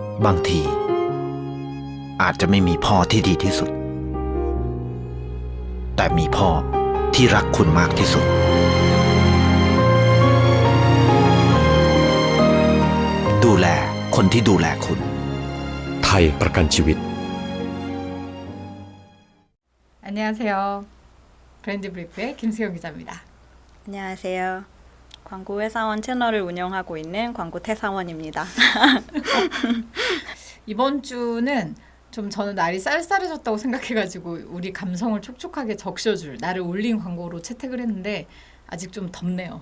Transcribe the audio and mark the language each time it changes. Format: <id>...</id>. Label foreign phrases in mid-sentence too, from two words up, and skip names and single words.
<th>างที อาจจะไม่มีพ่อที่ดีที่สุด แต่มีพ่อที่รักคุณมากที่สุด ดูแลคนที่ดูแลคุณ ไทยประกันชีวิต</th> <ko>안녕하세요. 브랜드 브리프의 김수영 기자입니다. 안녕하세요. 광고 회사원 채널을 운영하고 있는 광고 태사원입니다. 이번 주는 좀 저는 날이 쌀쌀해졌다고 생각해가지고 우리 감성을 촉촉하게 적셔줄 나를 올린 광고로 채택을 했는데 아직 좀 덥네요.</ko>